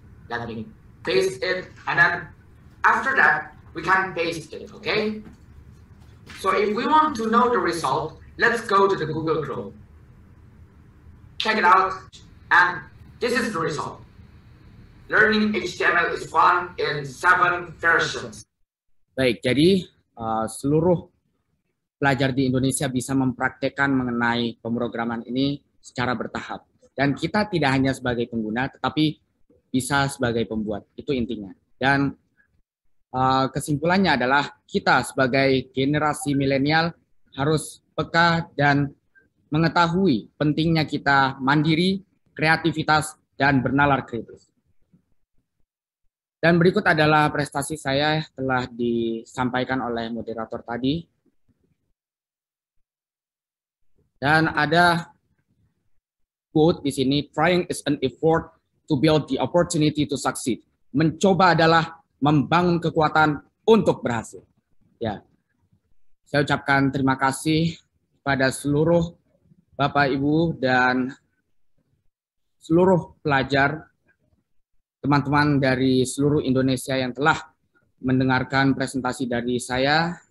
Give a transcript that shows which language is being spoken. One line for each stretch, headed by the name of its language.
English: Let me paste it. And then after that, we can paste it. Okay? So if we want to know the result, let's go to the Google Chrome. Check it out, and this is the result. Learning HTML is fun in 7 versions.
Indonesian: Baik, jadi seluruh pelajar di Indonesia bisa mempraktekkan mengenai pemrograman ini secara bertahap. Dan kita tidak hanya sebagai pengguna, tetapi bisa sebagai pembuat. Itu intinya. Dan kesimpulannya adalah kita sebagai generasi milenial harus peka dan mengetahui pentingnya kita mandiri, kreativitas, dan bernalar kritis. Dan berikut adalah prestasi saya telah disampaikan oleh moderator tadi. Dan ada quote di sini,
English: trying is an effort to build the opportunity to succeed.
Indonesian: Mencoba adalah membangun kekuatan untuk berhasil. Ya, saya ucapkan terima kasih pada seluruh Bapak, Ibu, dan seluruh pelajar, teman-teman dari seluruh Indonesia yang telah mendengarkan presentasi dari saya.